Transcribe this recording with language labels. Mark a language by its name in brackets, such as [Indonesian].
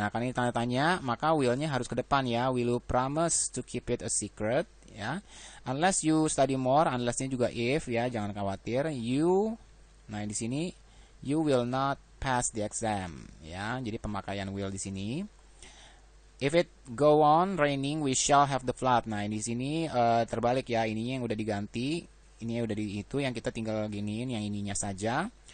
[Indonesian] Nah, karena ini tanda tanya, maka will-nya harus ke depan ya. [English] Will you promise to keep it a secret ya. Unless you study more, [Indonesian] unless-nya juga if ya, jangan khawatir. [English] You [Indonesian] nah di sini [English] you will not pass the exam ya. [Indonesian] Jadi pemakaian will di sini. [English] If it go on raining, we shall have the flood. [Indonesian] Nah, di sini terbalik ya, ininya yang udah diganti. Ini udah di itu yang kita tinggal giniin yang ininya saja.